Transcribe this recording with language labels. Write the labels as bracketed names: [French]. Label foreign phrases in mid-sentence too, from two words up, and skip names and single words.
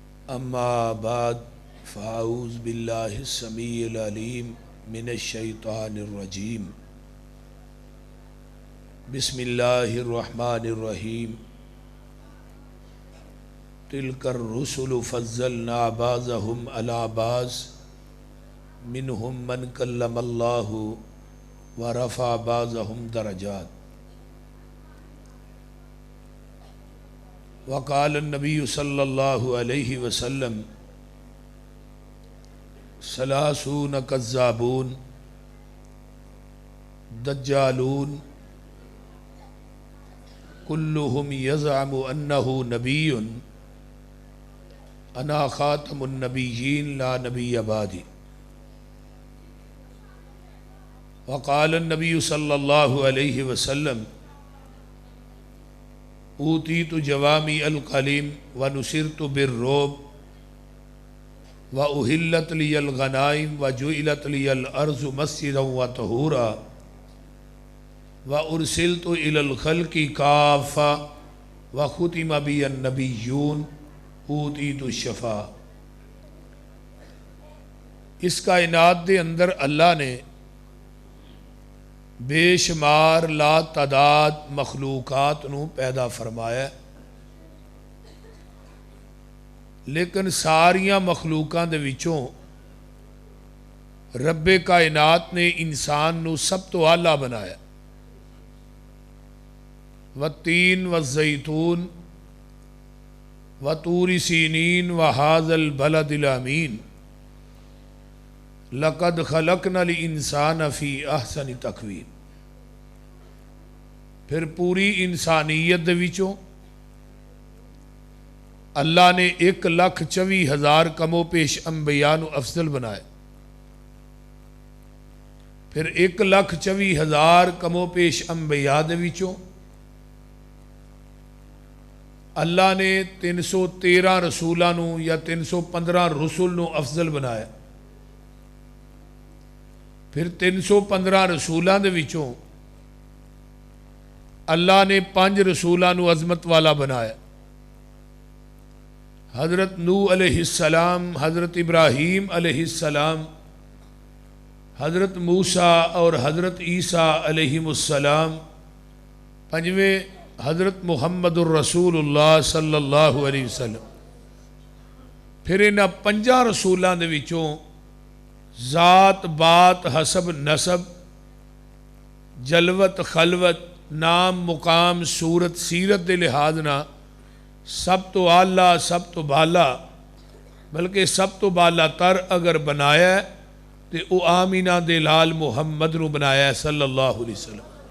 [Arabic] اما بعد فاعوذ باللہ السمیع العلیم من الشیطان الرجیم بسم اللہ الرحمن الرحیم تلک الرسل فضلنا بعضهم علی بعض منهم من کلم اللہ ورفع بعضهم درجات وقال النبی صلی اللہ علیہ وسلم ثلاثون کذابون دجالون کلهم یزعم انہ نبی انا خاتم النبیین لا نبی بعدی وقال النبی صلی اللہ علیہ وسلم اوتیت جوامی القلیم ونصرت بالرعب واحلت لی الغنائم وجعلت لی الارض مسجدا وطہورا وارسلت الی الخلق کافہ وختم بی النبیون اوتیت الشفاء۔ [Punjabi] اس کائنات دے اندر اللہ نے بے شمار لا تعداد مخلوقات نو پیدا فرمایا، لیکن ساریاں مخلوقاں دے وچوں رب کائنات نے انسان نو سب تو اعلیٰ بنایا۔ [Arabic] والتین والزیتون وطور سینین وہذا البلد الامین لقد خلقنا الانسان فی احسن تقویم۔ [Punjabi] پھر پوری انسانیت دے وچوں اللہ نے 1,24,000 کم و پیش انبیاء نو افضل بنائے، پھر 1,24,000 کم و پیش انبیاء دے وچوں اللہ نے 313 رسولاں نو یا 315 رسول نو افضل بنایا، پھر 315 رسولاں دے وچوں اللہ نے 5 رسولاں نو عظمت والا بنایا۔ حضرت نوح [Arabic] علیہ السلام، [Punjabi] حضرت ابراہیم [Arabic] علیہ السلام، [Punjabi] حضرت موسیٰ اور حضرت عیسیٰ [Arabic] علیہم السلام، [Punjabi] 5ویں حضرت محمد الرسول اللہ [Arabic] صلی اللہ علیہ وسلم۔ [Punjabi] پھر انہاں 5 رسولاں دے وچوں ذات بات حسب نسب جلوت خلوت نام مقام صورت سیرت دے لحاظ نہ سب تو اعلیٰ سب تو بالا بلکہ سب تو بالا تر اگر بنایا ہے تو او آمینہ دے لال محمد نو بنایا ہے [Arabic] صلی اللہ علیہ وسلم۔